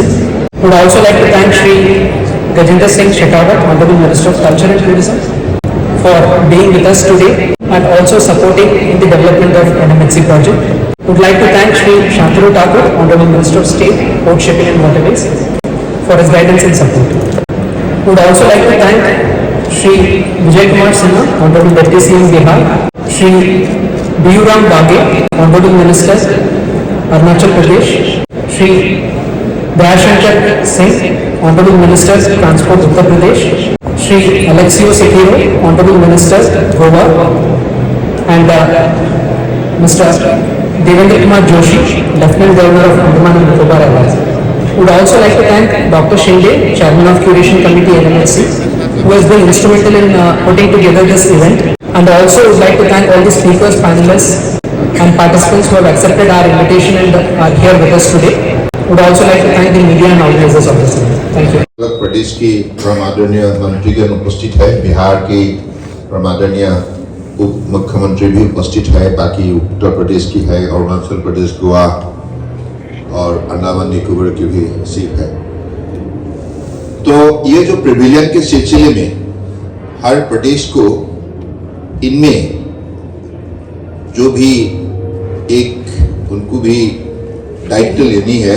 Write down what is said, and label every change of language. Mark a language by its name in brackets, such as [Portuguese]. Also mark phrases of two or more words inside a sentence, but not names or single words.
[English] Would also like to thank Shri Gajendra Singh Shekhawat, Honorable Minister of Culture and Tourism, for being with us today and also supporting in the development of NMHC project. Would like to thank Shri Shantanu Thakur, Honorable Minister of State, Port Shipping and Waterways, for his guidance and support. Would also like to thank Shri Vijay Kumar Sinha, Honorable Deputy CM Bihar, Shri B.U. Ram Baghe, Honorable Minister, Arunachal Pradesh, Shri Dayashankar Singh, Honorable Minister, Transport Uttar Pradesh, Shri Alexio Sekiro, Honorable Minister, Goa, and Mr. Devendra Kumar Joshi, Lieutenant Governor of Andaman and Nicobar Islands. Would also like to thank Dr. Shinde, Chairman of Curation Committee NMHC, who has been instrumental in putting together this event. And also would like to thank all the speakers, panelists and participants who have accepted our invitation and are here with us today. Would also like to thank the media and organizers of this event. Thank you. [Hindi] उत्तर प्रदेश की परमादरणीय मंत्रीगण उपस्थित है, बिहार की परमादरणीय उप मुख्यमंत्री भी उपस्थित है, बाकी उत्तर प्रदेश की है, अरुणाचल प्रदेश, गोवा और अंडमान निकोबार की भी सीट है। तो ये जो प्रिविलियन के सिलसिले में हर प्रदेश को इनमें जो भी एक उनको भी दायित्व लेनी है